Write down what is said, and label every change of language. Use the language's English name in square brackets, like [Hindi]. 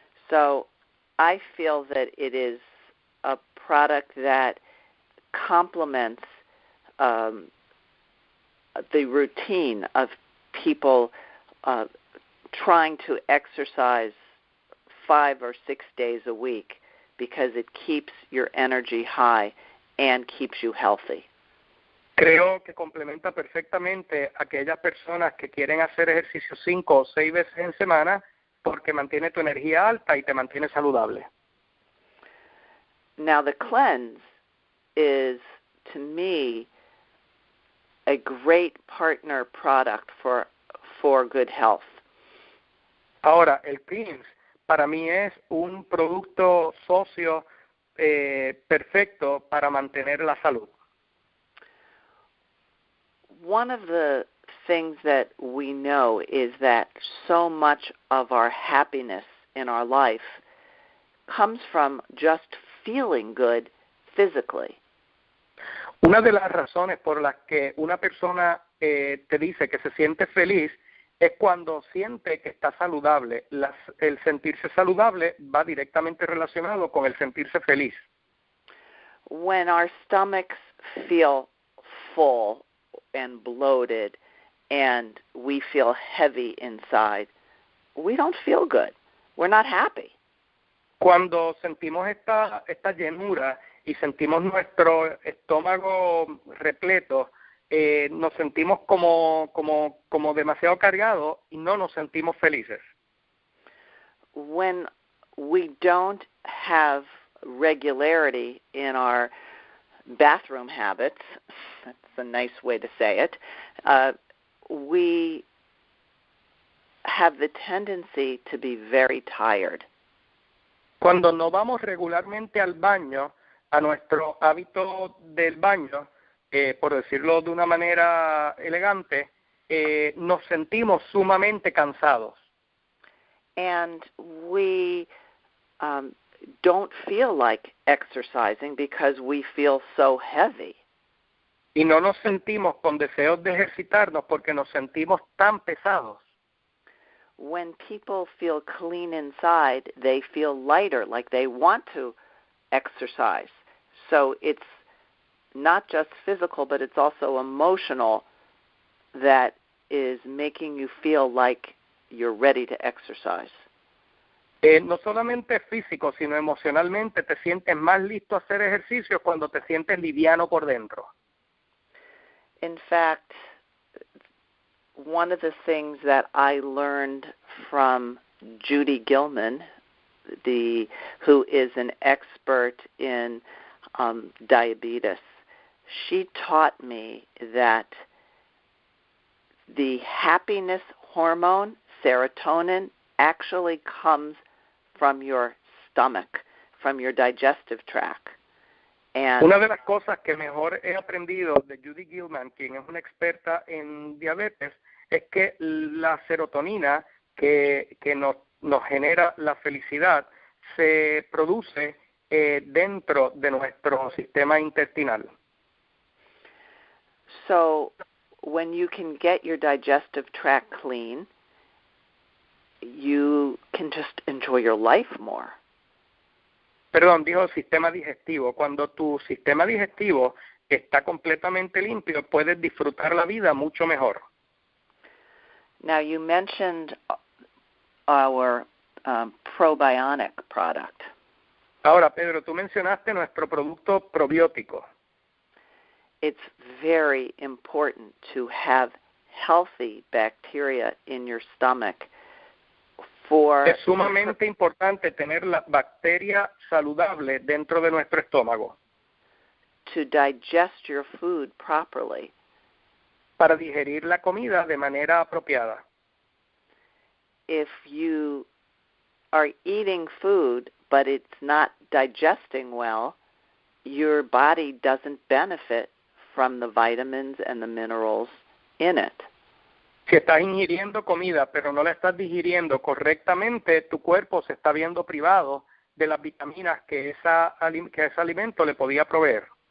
[English] So I feel that it is a product that complements the routine of people trying to exercise 5 or 6 days a week because it keeps your energy high and keeps you healthy. [Spanish] Creo que complementa perfectamente a aquellas personas que quieren hacer ejercicio 5 o 6 veces en semana porque mantiene tu energía alta y te mantiene saludable. [English] Now the cleanse is, to me, a great partner product for good health. [Spanish] Ahora, el cleanse para mí es un producto socio perfecto para mantener la salud. [English] One of the things that we know is that so much of our happiness in our life comes from just feeling good physically. [Spanish] Una de las razones por las que una persona te dice que se siente feliz es cuando siente que está saludable. El sentirse saludable va directamente relacionado con el sentirse feliz. [English] When our stomachs feel full and bloated and we feel heavy inside, we don't feel good. We're not happy. [Spanish] Cuando sentimos esta llenura y sentimos nuestro estómago repleto, nos sentimos como demasiado cargados y no nos sentimos felices. [English] When we don't have regularity in our bathroom habits, that's a nice way to say it, we have the tendency to be very tired. [Spanish] Cuando no vamos regularmente al baño, a nuestro hábito del baño, por decirlo de una manera elegante, nos sentimos sumamente cansados. [English] And we don't feel like exercising because we feel so heavy. [Spanish] Y no nos sentimos con deseos de ejercitarnos porque nos sentimos tan pesados. [English] When people feel clean inside, they feel lighter, like they want to exercise. So it's not just physical, but it's also emotional that is making you feel like you're ready to exercise. [Spanish] No solamente físico, sino emocionalmente te sientes más listo a hacer ejercicio cuando te sientes liviano por dentro. [English] In fact, one of the things that I learned from Judy Gilman, who is an expert in diabetes. She taught me that the happiness hormone, serotonin, actually comes from your stomach, from your digestive tract. And [Spanish] una de las cosas que mejor he aprendido de Judy Gilman, quien es una experta en diabetes, es que la serotonina que nos genera la felicidad se produce dentro de nuestro sistema intestinal. [English] So when you can get your digestive tract clean, you can just enjoy your life more. [Spanish] Perdón, dijo sistema digestivo. Cuando tu sistema digestivo está completamente limpio, puedes disfrutar la vida mucho mejor. [English] Now, you mentioned our probiotic product. [Spanish] Ahora, Pedro, tú mencionaste nuestro producto probiótico. [English] It's very important to have healthy bacteria in your stomach [Spanish] Es sumamente importante tener la bacteria saludable dentro de nuestro estómago. [English] To digest your food properly. [Spanish] Para digerir la comida de manera apropiada. [English] If you are eating food but it's not digesting well, your body doesn't benefit from the vitamins and the minerals in it. [Spanish] Si estás ingiriendo comida pero no la estás digiriendo correctamente, tu cuerpo se está viendo privado de las vitaminas que ese alimento le podía proveer.